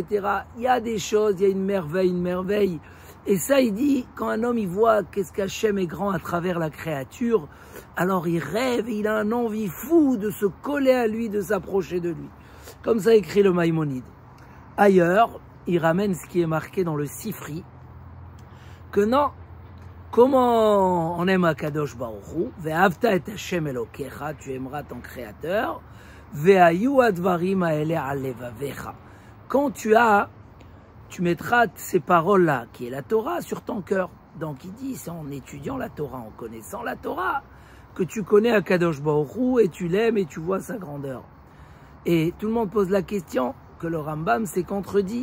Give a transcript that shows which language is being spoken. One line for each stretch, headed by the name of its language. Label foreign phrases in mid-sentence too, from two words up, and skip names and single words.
French: Il y a des choses, il y a une merveille. Et ça, il dit, quand un homme, il voit qu'est-ce qu'Hachem est grand à travers la créature, alors il rêve, et il a un envie fou de se coller à lui, de s'approcher de lui. Comme ça écrit le Maïmonide. Ailleurs, il ramène ce qui est marqué dans le Sifri, que non, comment on aime
Hebrew: הקדוש ברוך הוא, ואהבת את השם אלוקיך,
French: tu aimeras ton Créateur,
Hebrew: והיו הדברים האלה על לבבך.
French: Quand tu mettras ces paroles-là, qui est la Torah, sur ton cœur. Donc il dit, c'est en étudiant la Torah, en connaissant la Torah, que tu connais
Hebrew: הקדוש ברוך הוא
French: et tu l'aimes et tu vois sa grandeur. Et tout le monde pose la question, que le Rambam s'est contredit.